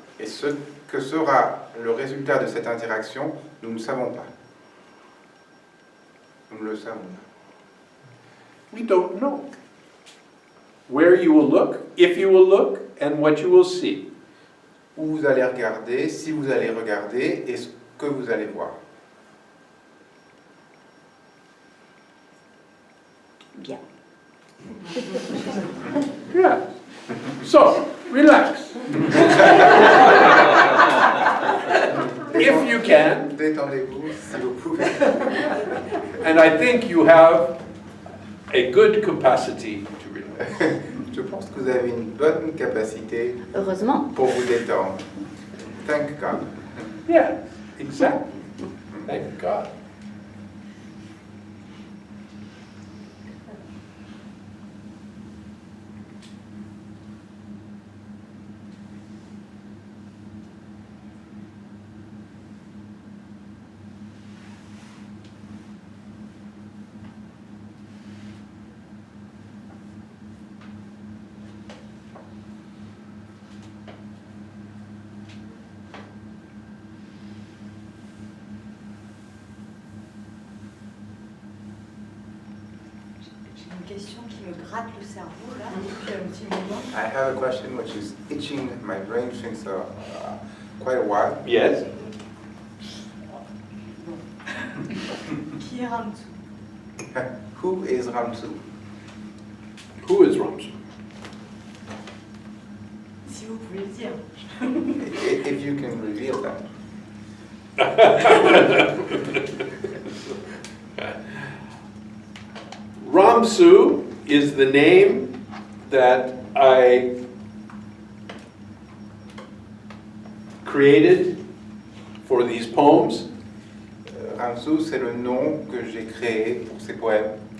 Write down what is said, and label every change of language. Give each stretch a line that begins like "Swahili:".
French: Et ce que sera le résultat de cette interaction, nous ne savons pas. Nous ne le savons pas.
English: We don't know. Where you will look, if you will look, and what you will see.
French: Où vous allez regarder, si vous allez regarder, et ce que vous allez voir. Bien.
English: Yeah. So, relax. If you can,
French: Détendez-vous si vous pouvez.
English: and I think you have a good capacity to relax.
French: Je pense que vous avez une bonne capacité Heureusement. pour vous détendre.
English: Thank God. Yeah, exactly. Thank God.
French: J'ai une question qui me gratte le cerveau là depuis un petit moment.
English: I have a question which is itching my brain since quite a while. Yes?
French: Qui est Ramsou?
English: Who is Ramsou? Who is Ramsey?
French: Si vous pouvez le dire.
English: If you can reveal that. Ramsu is the name that I created for these poems.
French: Ramsou, c'est le nom que j'ai créé pour ces poèmes.